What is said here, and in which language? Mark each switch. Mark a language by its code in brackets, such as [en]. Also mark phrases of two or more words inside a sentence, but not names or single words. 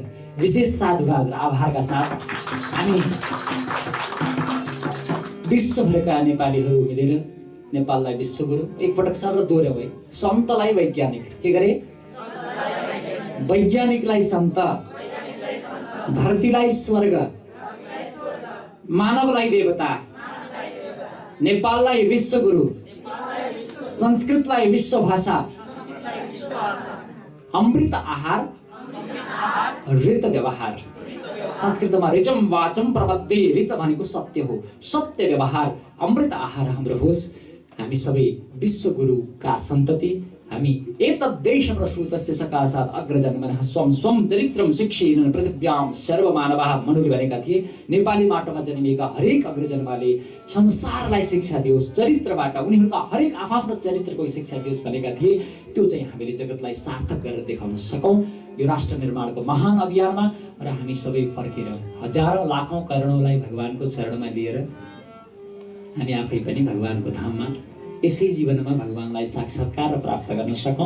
[ne] विशेष साधुवाद र आभारका साथ हामी विश्वभरका नेपालीहरू मिलेर नेपाललाई विश्वगुरु एकपटक सर दोहोऱ्याउ है। सन्तलाई वैज्ञानिक के गरे, वैज्ञानिकलाई सन्त, धरतीलाई स्वर्ग, मानवलाई देवता, नेपाललाई विश्वगुरु, संस्कृतलाई विश्व भाषा, अमृत आहार, ऋत व्यवहार। संस्कृतमा [sa] ऋचम वाचम प्रपत्ति, [ne] ऋत भनेको सत्य हो, सत्य व्यवहार, अमृत आहार हाम्रो होस्। हामी सबै विश्वगुरुका सन्तति हामी [sa] एतद्देशं श्रुतस्य सकाशात् अग्रजन्मनः स्वं स्वं चरित्रं शिक्षेन पृथिव्यां सर्वमानवाः [ne] मनुले भनेका थिए नेपाली माटोमा जन्मिएका हरेक अग्रजन्मले संसारलाई शिक्षा दियोस् चरित्रबाट उनीहरूका हरेक आफ्नो चरित्रको शिक्षा दियोस् भनेका थिए। त्यो चाहिँ हामीले जगतलाई सार्थक गरेर देखाउन सकौं यो राष्ट्र निर्माणको महान अभियानमा। र हामी सबै फर्केर हजारौं लाखौं करोडौंलाई भगवानको चरणमा लिएर हामी आफै पनि भगवानको धाममा यसै जीवनमा भगवानलाई साक्षात्कार र प्राप्त गर्न सकौं।